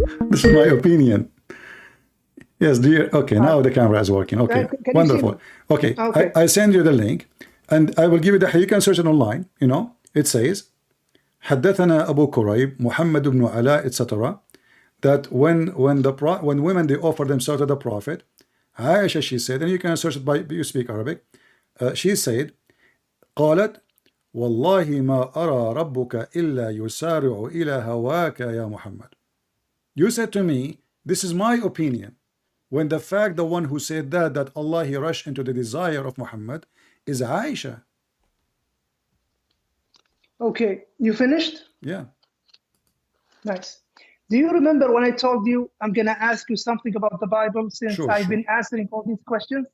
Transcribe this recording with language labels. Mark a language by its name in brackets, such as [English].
[English] This is my opinion. Yes, dear. Okay, now the camera is working. Okay, wonderful. Okay, I send you the link, and I will give you you can search it online. You know, it says, [Arabic] حدثنا أبو كريب محمد بن علاء [English] etc. That when women they offer themselves to the Prophet, Aisha, she said, and you can search it by you speak Arabic. She said, [Arabic] قالت والله ما أرى ربك إلا يسارع إلى هواك يا محمد. [English] You said to me, this is my opinion, when the fact the one who said that Allah he rushed into the desire of Muhammad is Aisha. Okay, you finished? Yeah. Nice. Do you remember when I told you I'm gonna ask you something about the Bible since I've been answering all these questions?